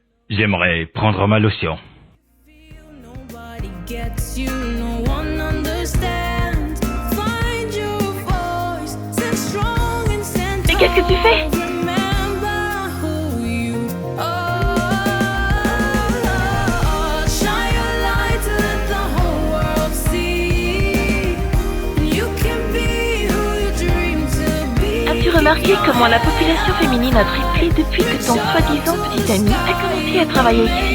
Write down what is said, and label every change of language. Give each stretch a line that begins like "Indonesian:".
French: J'aimerais prendre ma lotion.
English: Nobody gets you, no one understands. Find your voice, stand strong and stand
French: Mais qu'est-ce que tu fais?
English: tall. Remember who you are. Shine your light to let the whole world see. You can be who you dream to be.
French: As-tu remarqué comment la population féminine a triplé depuis que ton soi-disant petit ami a commencé à travailler ici?